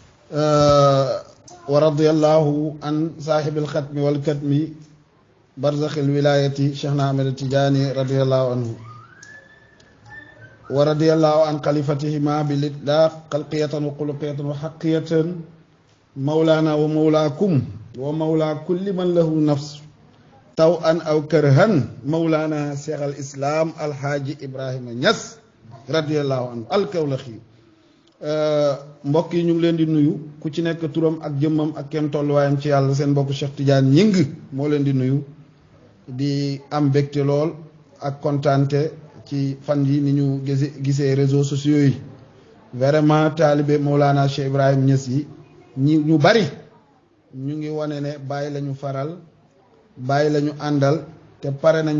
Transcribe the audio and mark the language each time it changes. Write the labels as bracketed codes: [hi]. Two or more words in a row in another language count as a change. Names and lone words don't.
[ar] ورضي الله عن صاحب الختم والكتم برزخ الولاية شيخنا أحمد التجاني رضي الله عنه ورضي الله عن خليفتهما بالإطلاق خلقية وخلقية وحقية مولانا ومولاكم ومولى كل من له نفس طوعا أو كرها مولانا شيخ الإسلام الحاج إبراهيم نياس رضي الله عنه الكولخي [wo] mbokk yi ñu ngi leen di nuyu ku ci nekk turam ak jëmmam ak kenn tolluwaayam ci yàlla seen mbokk Cheikh Tidiane Gningue moo leen di nuyu di am mbégte lool ak kontaante ci fan yi ni ñu gisee [fr] réseaux sociaux [wo] yi vraiment taalibe Mawlana Cheikh Ibrahim Niass yi ñu bari ñu ngi wane ne bàyyi lañu faral bàyyi lañu àndal te pare nañu